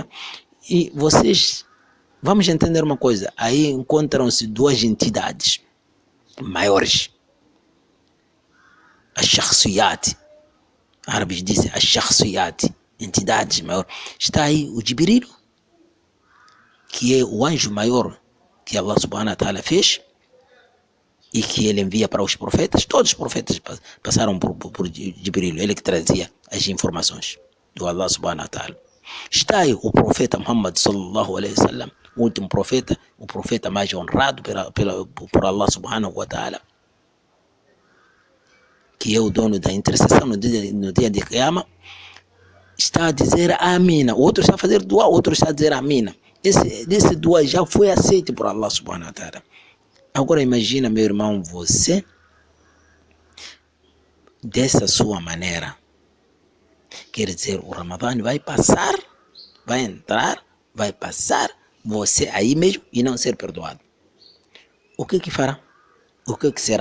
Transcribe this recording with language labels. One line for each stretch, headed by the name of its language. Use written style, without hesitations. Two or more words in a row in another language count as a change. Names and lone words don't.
Portuguese: E vocês, vamos entender uma coisa, aí encontram-se duas entidades maiores. Ash-shakhsiyat. Árabes dizem Ash-shakhsiyat, entidades maiores. Está aí o Jibril, que é o anjo maior que
Arabic: الله سبحانه وتعالى
Portuguese: fez e que ele envia para os profetas. Todos os profetas passaram por Jibril, ele que trazia as informações do
Arabic: الله سبحانه وتعالى.
Portuguese: Está aí o profeta Muhammad
Arabic: صلى الله عليه وسلم,
Portuguese: o último profeta, o profeta mais honrado por
Arabic: الله سبحانه وتعالى,
Portuguese: que é o dono da intercessão no dia de Qiyamah, está a dizer amina. O outro está a fazer dua, o outro está a dizer amina. Esse dua já foi aceito por
Arabic: الله سبحانه وتعالى.
Portuguese: Agora imagina, meu irmão, você, dessa sua maneira, quer dizer, o Ramadã vai passar, vai entrar, vai passar, você aí mesmo e não ser perdoado. O que fará? O que será?